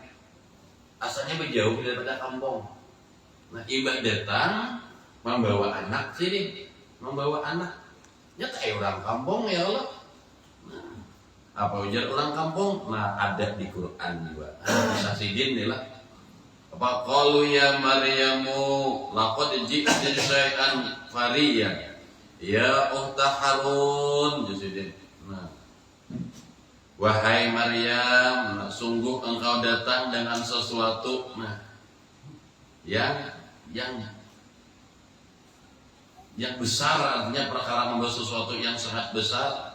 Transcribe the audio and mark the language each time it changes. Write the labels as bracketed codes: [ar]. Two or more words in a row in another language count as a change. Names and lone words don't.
[bjn] Asalnya berjauh daripada kampung. Nah, imbah datang membawa anak Sidin, membawa anak. Nyata orang kampung ya Allah. Nah, apa ujar orang kampung? Nah, ada di Quran juga. Bisa Sidin nih lah. [ar] Apa قالوا يا مريم لقد جئت شيئا فريا. يا أخت هارون, Sidin. [bjn] Nah, wahai Maryam, sungguh engkau datang dengan sesuatu yang besar, artinya perkara membawa sesuatu yang sangat besar.